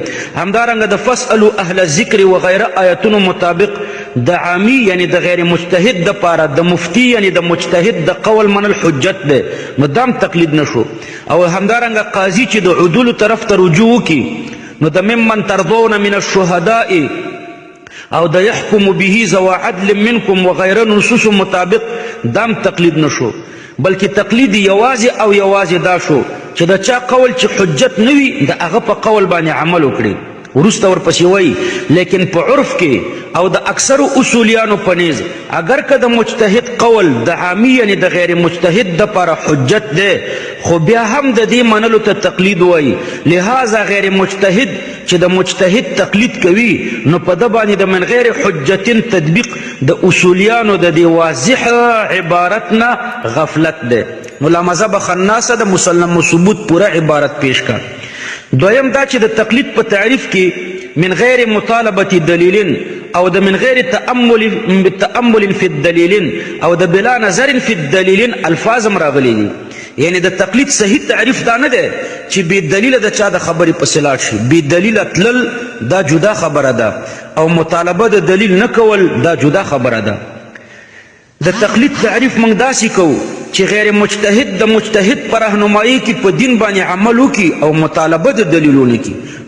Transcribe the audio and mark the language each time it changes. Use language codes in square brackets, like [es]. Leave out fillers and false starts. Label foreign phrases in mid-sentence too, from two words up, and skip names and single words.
[ps] همدارنګه د [ar] فاسألوا اهل الذکر [ps] وغیره آیتونو مطابق د عامی یعنی د غیر مجتهد دپاره د مفتی یعنی د مجتهد د قول منل حجت دی، نو دام تقلید نشو. او همدارنګه قاضي چې د عدولو طرف ته رجوع وکړي نو د [ar] ممن ترضون من الشهداء [ps] او د [ar] يحكم به ذو عدل منكم [ps] وغيره نصوص مطابق دام تقلید نشو، بلکې تقلید یوازې او یوازې دا شو چې د چا قول چې حجت نه وي د هغه په قول باندې عمل وکړي. وروسته ورپسې وایي لیکن په عرف کې او د اکثرو اصولیانو په نیز اگر که د مجتهد قول د عامی یعنی د غیر مجتهد دپاره حجت دی خو بیا هم د دې منلو ته تقلید وایي. لہذا غیر مجتهد چې د مجتهد تقلید کوي نو په ده باندې د [ar] من غیر حجتین [ps] تطبیق د اصولیانو د دې واضح عبارت نه غفلت دی. نو لا مذهب خناسه د مسلم ثبوت پوره عبارت پیش کړ. دویم دا چې د تقلید په تعریف کې [ar] من غیر مطالبه دلیل [ps] او د [ar] من غیر تأمل فی الدلیل [ps] او د [ar] بلا نظر فی الدلیل [ps] الفاظ هم راغلي دي. یعنی د تقلید صحیح تعریف دا نه دی چې بې دلیله د چا د خبرې پسې لاړ شي، بې دلیله تلل دا جدا خبره ده، او مطالبه د دلیل نه کول دا جدا خبره ده. د تقلید تعریف موږ داسې کوو چې غیر مجتهد د مجتهد پر رهنمایي کې په دین باندې عمل وکړي او مطالبه د دلیل ونه کړي.